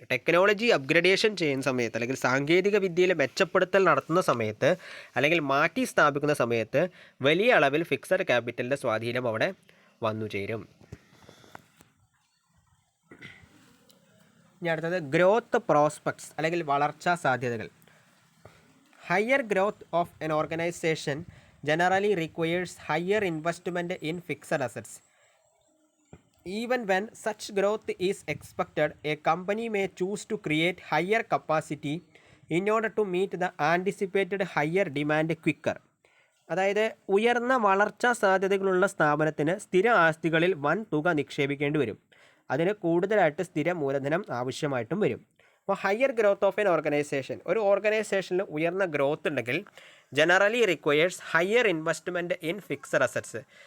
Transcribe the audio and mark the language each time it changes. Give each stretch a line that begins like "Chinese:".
Malayalam: Technology upgradation ചെയ്യുന്ന സമയത്ത് അല്ലെങ്കിൽ സാങ്കേതിക വിദ്യയിൽ മെച്ചപ്പെടുത്തൽ നടത്തുന്ന സമയത്ത് അല്ലെങ്കിൽ മാറ്റി സ്ഥാപിക്കുന്ന സമയത്ത് വലിയ അളവിൽ ഫിക്സഡ് ക്യാപിറ്റലിൻ്റെ സ്വാധീനം അവിടെ വന്നു ചേരും. ഇനി അടുത്തത് ഗ്രോത്ത് പ്രോസ്പെക്ട്സ് അല്ലെങ്കിൽ വളർച്ചാ സാധ്യതകൾ.
English: Higher growth of an organization generally requires higher investment in fixed assets. Even when such growth is expected, a company may choose to create higher capacity in order to meet the anticipated higher demand quicker.
Malayalam: അതായത് ഉയർന്ന വളർച്ചാ സാധ്യതകളുള്ള സ്ഥാപനത്തിന് സ്ഥിര ആസ്തികളിൽ വൻ തുക നിക്ഷേപിക്കേണ്ടി വരും. അതിന് കൂടുതലായിട്ട് സ്ഥിര മൂലധനം ആവശ്യമായിട്ടും വരും. അപ്പോൾ
English: higher growth of an organization,
Malayalam: ഒരു ഓർഗനൈസേഷനിൽ ഉയർന്ന ഗ്രോത്ത് ഉണ്ടെങ്കിൽ
English: Generally requires higher investment in fixed assets.